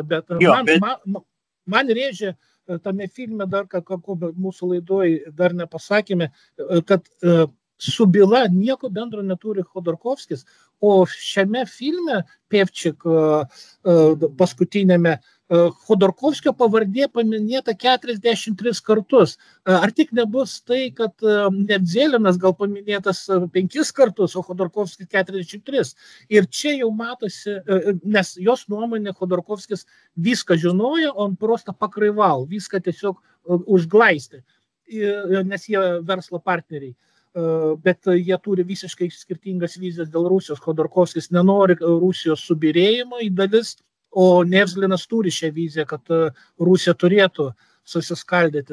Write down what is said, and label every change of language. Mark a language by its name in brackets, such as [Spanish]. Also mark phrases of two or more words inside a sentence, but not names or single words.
[Lithuanian] Bet man rėžė tame filme dar, ko mūsų laidoj dar nepasakėme, kad su byla nieko bendro neturi Khodorkovskis, o šiame filme Pievčik paskutinėme Khodorkovskio pavardė paminėta 43 kartus. Ar tik nebus tai, kad Nevzlinas gal paminėtas 5 kartus, o Khodorkovskis 43. Ir čia jau matosi, nes jos nuomonė Khodorkovskis viską žinojo, [Russian] on просто покрывал, [Lithuanian] viską tiesiog užglaistė, nes jie verslo partneriai. Bet jie turi visiškai skirtingas vizijas dėl Rusijos. Khodorkovskis nenori Rusijos subyrėjimo į dalis, o Nevzlinas turi šią viziją, kad Rusija turėtų susiskaldyti.